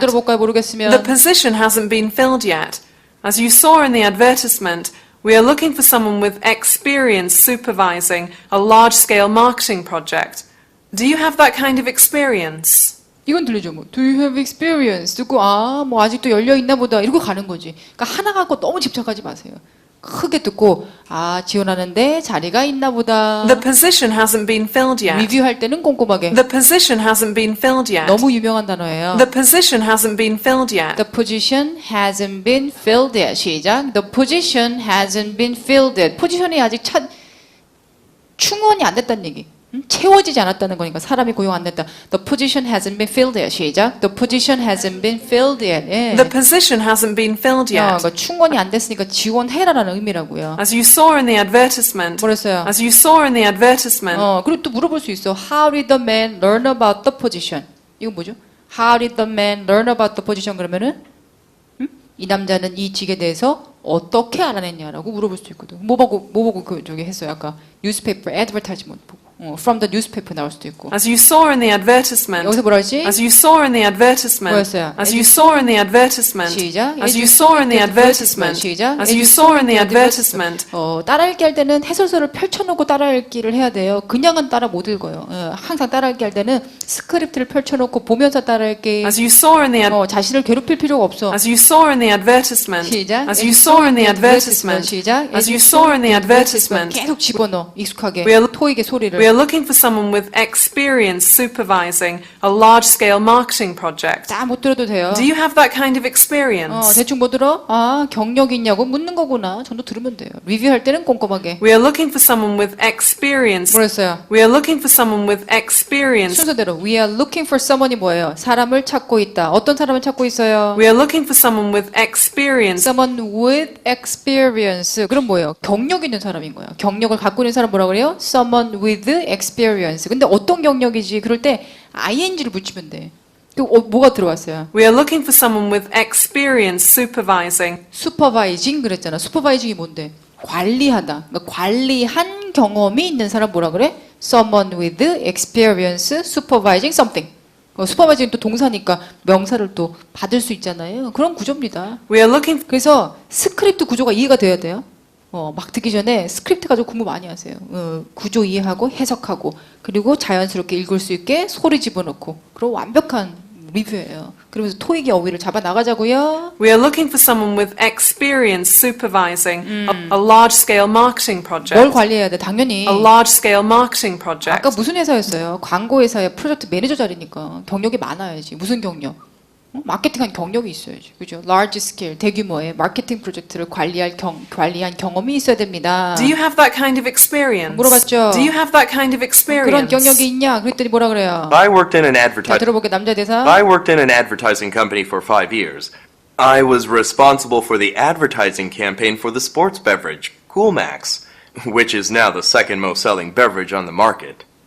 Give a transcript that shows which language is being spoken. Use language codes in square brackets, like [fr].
[ko] 들어볼까요? 모르겠으면. [en] The position hasn't been filled yet. As you saw in the advertisement, we are looking for someone with experience supervising a large-scale marketing project. Do you have that kind of experience? [ko] 이건 들리죠. [en] 뭐 Do you have experience? [ko] 듣고 뭐 아직도 열려 있나 보다. 이러고 가는 거지. 그러니까 하나 갖고 너무 집착하지 마세요. 크게 듣고 지원하는데 자리가 있나 보다. [en] The position hasn't been filled yet. [ko] 리뷰할 때는 꼼꼼하게. [en] The position hasn't been filled yet. [ko] 너무 유명한 단어예요. [en] The position hasn't been filled yet. The position hasn't been filled yet. [ko] 시작. [en] The position hasn't been filled yet. [ko] 포지션이 아직 충원이 안 됐다는 얘기. 채워지지 않았다는 거니까 사람이 고용 안 됐다. [en] The position hasn't been filled yet. [ko] 시작. [en] The position hasn't been filled yet. [ko] 예. [en] The position hasn't been filled yet. [ko] 그러니까 충원이 안 됐으니까 지원해라라는 의미라고요. [en] As you saw in the advertisement. [ko] 뭐랬어요? [en] As you saw in the advertisement. [ko] 그리고 또 물어볼 수 있어. [en] How did the man learn about the position? [ko] 이건 뭐죠? [en] How did the man learn about the position? [ko] 그러면은 이 남자는 이 직에 대해서 어떻게 알아냈냐라고 물어볼 수 있거든. 뭐 보고 그 저기 했어요. 아까 newspaper advertisement 보고. [en] From the newspaper [ko] 나올 수도 있고. [en] As you saw in the advertisement. [ko] 여기서 뭐라 하지? [en] As you saw in the advertisement. [ko] 뭐였어요? [en] As you saw in the advertisement. [ko] 시작. [en] As you saw in the advertisement. [ko] 시작. [en] As you saw in the advertisement. [ko] 따라읽기 할 때는 해설서를 펼쳐놓고 따라읽기를 해야 돼요. 그냥은 따라 못 읽어요. 항상 따라읽기 할 때는 스크립트를 펼쳐놓고 보면서 따라읽기. [en] As you saw in the [ko] 자신을 괴롭힐 필요가 없어. [en] As you saw in the advertisement. [ko] 시작. [en] As you saw in the advertisement. [ko] 시작. [en] As you saw in the advertisement. [ko] 계속 집어넣어. 익숙하게. [en] We are- [ko] 토익의 소리를. [en] We are looking for someone with experience supervising a large-scale marketing project. [ko] 다 못 들어도 돼요. [en] Do you have that kind of experience? [ko] 대충 뭐 들어? 경력이 있냐고 묻는 거구나. 정도 들으면 돼요. 리뷰할 때는 꼼꼼하게. [en] We are looking for someone with experience. [ko] 뭐랬어요? [en] We are looking for someone with experience. [ko] 순서대로 [en] We are looking for someone이 [ko] 뭐예요? 사람을 찾고 있다. 어떤 사람을 찾고 있어요? [en] We are looking for someone with experience. Someone with experience. [ko] 그럼 뭐예요? 경력 있는 사람인 거예요. 경력을 갖고 있는 사람 뭐라 그래요? [en] Someone with experience. [ko] 근데 어떤 경력이지? 그럴 때 ing를 붙이면 돼. 그 뭐가 들어왔어요? [en] We are looking for someone with experience supervising. [ko] supervising 그랬잖아. supervising이 뭔데? 관리하다. 그러니까 관리한 경험이 있는 사람 뭐라 그래? [en] Someone with experience supervising something. [ko] supervising은 또 동사니까 명사를 또 받을 수 있잖아요. 그런 구조입니다. [en] We are looking [ko] 그래서 스크립트 구조가 이해가 돼야 돼요. 막 듣기 전에 스크립트 가지고 공부 많이 하세요. 구조 이해하고 해석하고 그리고 자연스럽게 읽을 수 있게 소리 집어넣고 그리고 완벽한 리뷰예요. 그러면서 토익의 어휘를 잡아 나가자고요. [en] We are looking for someone with experience supervising a large-scale marketing project. [ko] 뭘 관리해야 돼? 당연히. [en] A large-scale marketing project. [ko] 아까 무슨 회사였어요? 광고 회사의 프로젝트 매니저 자리니까 경력이 많아야지. 무슨 경력? 마케팅한 경력이 있어야지. 그죠? large scale, 대규모의 마케팅 프로젝트를 관리한 경험이 있어야 됩니다. [en] Do you have that kind of experience? [ko] 물어봤죠? [en] Do you have that kind of [ko] 그런 [en] experience? [ko] 경력이 있냐? 그랬더니 뭐라 그래요? [en] I worked in an [ko] 자, [en] advertising [ko] 들어볼게. 남자 대사. [en] I worked in an advertising company for 5 years. I was responsible for the advertising campaign for the sports beverage, Coolmax, which is now the second most selling beverage on the market.